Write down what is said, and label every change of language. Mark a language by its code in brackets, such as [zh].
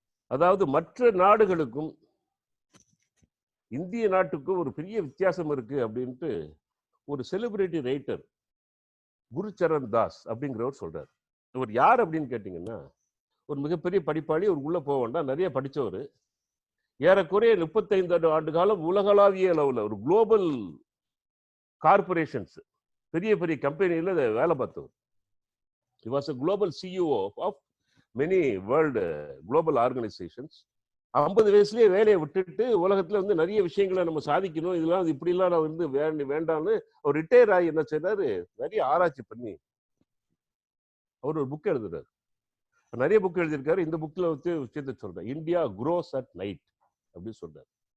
[ta] அதாவது மற்ற நாடுகளுக்கும் இந்திய நாட்டுக்கும் ஒரு பெரிய வித்தியாசம் இருக்கு அப்படின்ட்டு ஒரு செலிபிரிட்டி ரைட்டர் குருச்சரண் தாஸ் அப்படிங்கிறவர் சொல்றாரு. இவர் யார் அப்படின்னு கேட்டீங்கன்னா, ஒரு மிகப்பெரிய படிப்பாளி, ஒரு உள்ள போக வேண்டாம், நிறைய படிச்சவர், ஏறக்குறைய 35 ஆண்டு காலம் உலகளாவிய அளவில் ஒரு குளோபல் கார்பரேஷன்ஸ், பெரிய பெரிய கம்பெனியில் வேலை பார்த்தவர். [en] He was a global CEO of many world global organizations. [ta] 50 வயசுலயே வேலையை விட்டுட்டு உலகத்துல நிறைய விஷயங்களை நம்ம சாதிக்கணும், இதெல்லாம் இப்படிலாம் நான் வேண்டாம்னு அவர் ரிட்டையர் ஆகி என்ன செய்றாரு, நிறைய ஆராய்ச்சி பண்ணி அவர் ஒரு புக் எழுதுறாரு. நிறைய புக் எழுதியிருக்காரு. இந்த புக்ல விஷயத்தை சொல்றேன், இந்தியா க்ரோஸ் அட் நைட் அப்படின்னு சொல்றாரு.